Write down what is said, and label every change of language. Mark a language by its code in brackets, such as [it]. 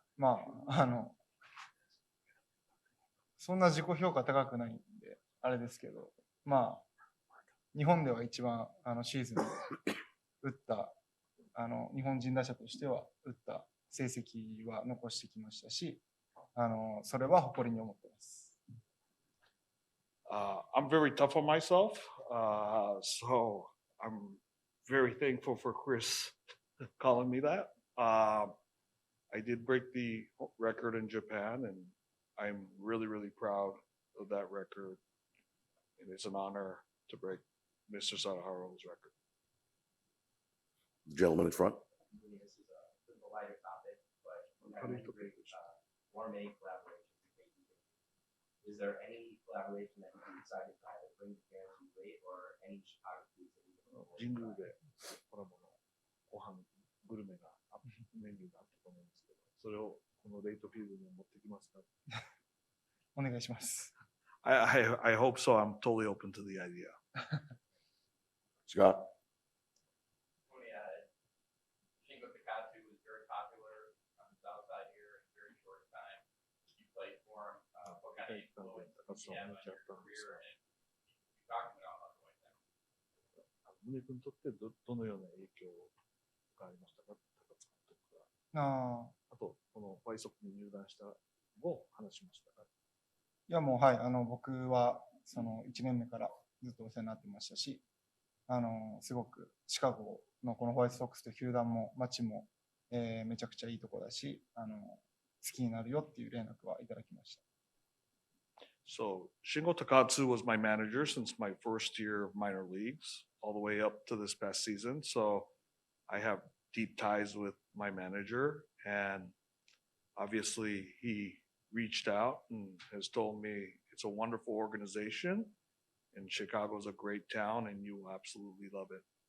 [ja] まあ、そんな自己評価高くないんで、あれですけど、まあ、日本では一番シーズンで打った、日本人打者としては打った成績は残してきましたし、それは誇りに思ってます。 [en] I'm very tough on myself, so I'm very thankful for Chris calling me that. I did break the record in Japan, and I'm really, really proud of that record. And it's an honor to break Mr. Sadaharu's record. Gentleman in front. This is a lighter topic, but we've had many great, one or many collaborations. Is there any collaboration that you've been excited to either bring to fans and rate or any Chicago foods that you can [ja] 神宮でコラボのご飯、グルメがメニューがあったと思うんですけど、それをこのレイトフィールドに持ってきますか。お願いします。 [en] I hope so. I'm totally open to the idea. Scott? Shingo Takatsu was very popular on the south side here in a very short time. You played for him. What kind of influence did he have on your career? And you talked about going down. [ja] 宗君にとってどのような影響がありましたか、高津監督が。あと、このホワイトソックスに入団した後、話しましたか。いや、もう、はい、僕はその1年目からずっとお世話になってましたし、すごくシカゴのこのホワイトソックスという球団も街も、めちゃくちゃいいとこだし、好きになるよっていう連絡はいただきました。 [en] So Shingo Takatsu was my manager since my first year of minor leagues, all the way up to this past season. So I have deep ties with my manager, and obviously he reached out and has told me it's a wonderful organization and Chicago's a great town and you will absolutely love it.